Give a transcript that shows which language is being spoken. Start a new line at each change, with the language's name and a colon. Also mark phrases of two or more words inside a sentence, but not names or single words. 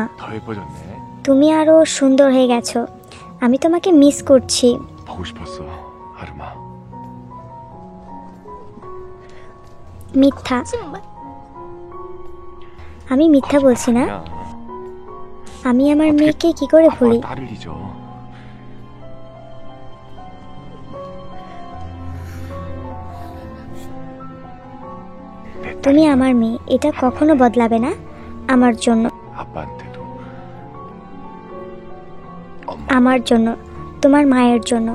Korean: 더 예뻐졌네.
Bangla: তুমি আরো সুন্দর হয়ে গেছো। আমি তোমাকে মিস করছি।
Korean: 보고 싶었어, 아름아.
Bangla: মিথ্যা,
Korean: 정말
Bangla: আমি মিথ্যা বলছি না।
Korean: 야,
Bangla: আমি আমার মেয়েকে কি করে ভুলি?
Korean: 아빠가 딸을 잊어. 내
Bangla: তুমি
Korean: 딸이
Bangla: আমার মেয়ে, এটা কখনো বদলাবে না। আমার জন্য,
Korean: 아빠한테도 엄마.
Bangla: আমার জন্য, তোমার মায়ের জন্য।